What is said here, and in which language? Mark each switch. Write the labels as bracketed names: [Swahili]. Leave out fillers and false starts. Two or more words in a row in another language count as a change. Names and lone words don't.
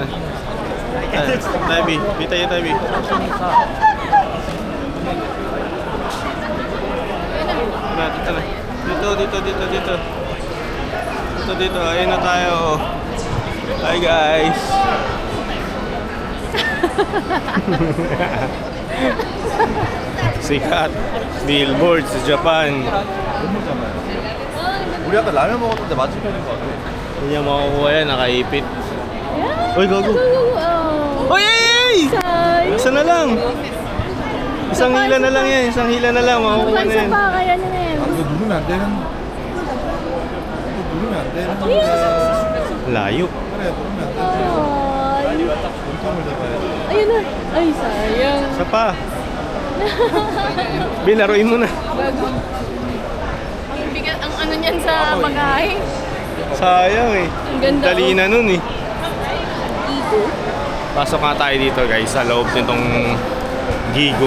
[Filipino] Tabi, tayo tabi. Dito na. Dito. Ayun na tayo. Hi guys. Sikat. Billboard sa Japan. [Korean] 우리 아까 라면 먹었는데 맞은편인 거 같아. [Filipino] Hindi niya makukuha yan, nakaipit. Uy, gago. Oh. Uy, ay! Isa na lang. Isang hila na lang yan. Isang hila na lang. Makukuha na yan. pa, kaya na yan. [Korean] 아, 이거 누르면 안 되는. 이거 누르면 안 되는. [Filipino] Layo. [Korean] 그래, 누르면 안 되는. 몸통을 잡아야 돼. [Filipino] Ayun na. Ay, sayang. Isa pa. Bilaruin mo na. Ang bigat, ang ano niyan sa pagkain. Sayang eh. Ang ganda. Dali na nun eh. Ito. Pasok nga tayo dito guys sa loob nitong Gigo.